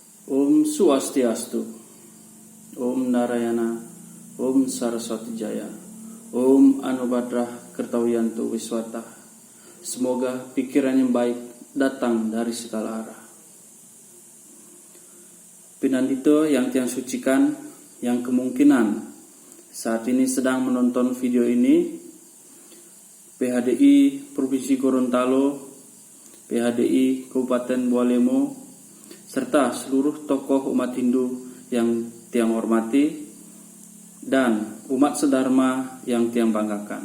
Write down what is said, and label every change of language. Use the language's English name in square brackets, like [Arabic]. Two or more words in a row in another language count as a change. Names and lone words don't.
[Sanskrit] Om Swastiastu, Om Narayana, Om Saraswati Jaya, Om Anubadrah Kertawiyanto Wiswata. [Indonesian] Semoga pikiran yang baik datang dari segala arah. Pinandito yang tiang sucikan, yang kemungkinan saat ini sedang menonton video ini, PHDI Provinsi Gorontalo, PHDI Kabupaten Bualemo, serta seluruh tokoh umat Hindu yang tiang hormati dan umat sedharma yang tiang banggakan.